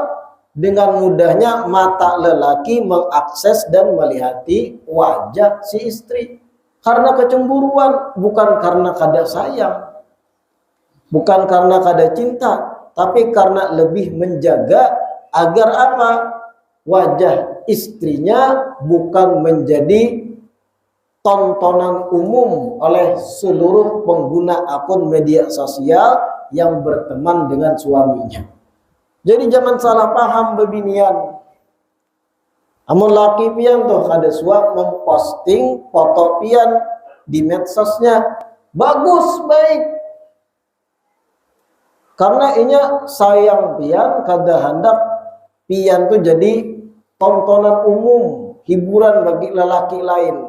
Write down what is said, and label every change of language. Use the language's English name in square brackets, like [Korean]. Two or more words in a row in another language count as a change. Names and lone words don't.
[Indonesian] Dengan mudahnya mata lelaki mengakses dan melihati wajah si istri karena kecemburuan, bukan karena kada sayang, bukan karena kada cinta, tapi karena lebih menjaga agar apa? Wajah istrinya bukan menjadi tontonan umum oleh seluruh pengguna akun media sosial yang berteman dengan suaminya. Jadi jangan salah paham bebinian. [Banjar] Amun laki pian tuh kada suap memposting foto pian di medsosnya, bagus, baik. Karena inya sayang pian, kada hendak pian tuh jadi tontonan umum, hiburan bagi lelaki lain.